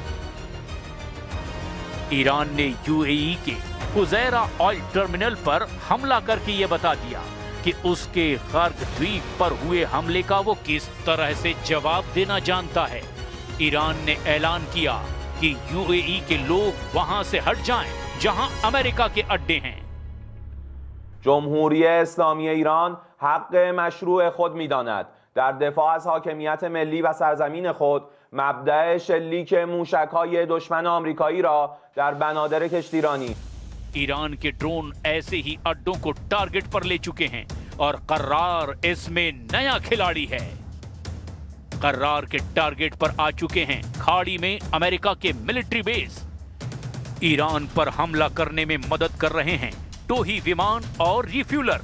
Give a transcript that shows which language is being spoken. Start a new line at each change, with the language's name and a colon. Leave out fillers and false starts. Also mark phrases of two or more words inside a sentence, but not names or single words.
Hindi: ईरान ने यूएई के फुजैरा
English: oil terminal
Hindi: पर हमला करके यह बता दिया कि उसके गर्ग द्वीप पर हुए हमले का वो किस तरह से जवाब देना जानता है। ईरान ने ऐलान किया कि यूएई के लोग वहां से हट जाएं, जहां अमेरिका के अड्डे हैं।
Persian: جمهوری اسلامی ایران حق مشروع خود می‌داند در دفاع از حاکمیت ملی و سرزمین خود مبدأ شلیک موشک‌های دشمن آمریکایی را در بنادر کشتیرانی
Hindi: ईरान के ड्रोन ऐसे ही अड्डों को टारगेट पर ले चुके हैं और कर्रार इसमें नया खिलाड़ी है। कर्रार के टारगेट पर आ चुके हैं खाड़ी में अमेरिका के
English: military base.
Hindi: ईरान पर हमला करने में मदद कर रहे हैं टोही विमान और रिफ्यूलर।